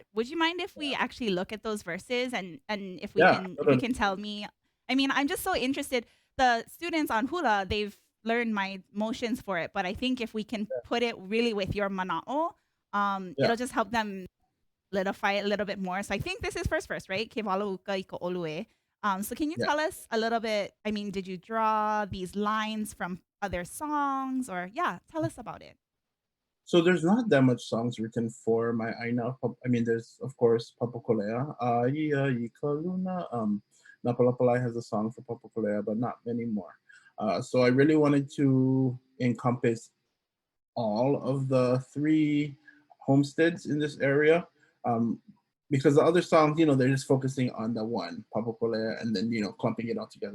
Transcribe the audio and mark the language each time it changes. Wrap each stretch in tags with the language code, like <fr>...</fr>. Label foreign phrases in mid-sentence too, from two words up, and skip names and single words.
<en>Would you mind if we actually look at those verses, and yeah, if you can tell me? I mean, I'm just so interested. The students on HULA, they've learned my motions for it, but I think if we can put it really with your mana'o, yeah, it'll just help them solidify it a little bit more. So I think this is first, right?</en> <haw>Kewalo Uka iko ʻolu e.</haw> <en>So can you Yeah. tell us a little bit? I mean, did you draw these lines from other songs, or yeah, tell us about it. So there's not that much songs written for my Aina. I mean, there's of course Papakōlea.</en> <haw>Ia i ka luna.</haw> <en>Napalapalai has a song for Papakōlea, but not many more. So I really wanted to encompass all of the three homesteads in this area. Um, because the other songs, they're just focusing on the one, Papakōlea, and then, clumping it all together.</en>